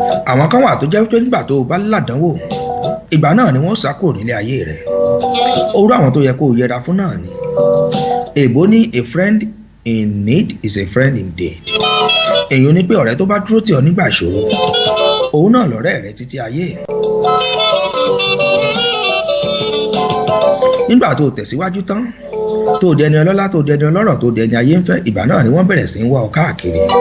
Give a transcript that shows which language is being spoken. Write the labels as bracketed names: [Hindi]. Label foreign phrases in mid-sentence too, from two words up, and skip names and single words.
[Yoruba] Àwọn kan wà tó jẹ́ wípé nígbà tó o bá ládánwò, ìgbà náà ni wọ́n sá kúrò nílé ayé rẹ. Orú àwọn tó yẹ kó o yẹra fún náà ni. Èbó ní, [English] "A friend in need is a friend indeed." [Yoruba] Èyí ni pé ọ̀rẹ́ tó bá dúró tì ọ́ nígbà ìṣòro, òun náà lọ̀rẹ́ rẹ títí ayé. Nígbà tó o tẹ̀síwájú tán, tó o di ẹni ọlọ́lá, tó o di ẹni ọlọ́rọ̀, tó o di ẹni ayé ń fẹ́, ìgbà náà ni wọ́n bẹ̀rẹ̀ sí ń wá ọ káàkiri.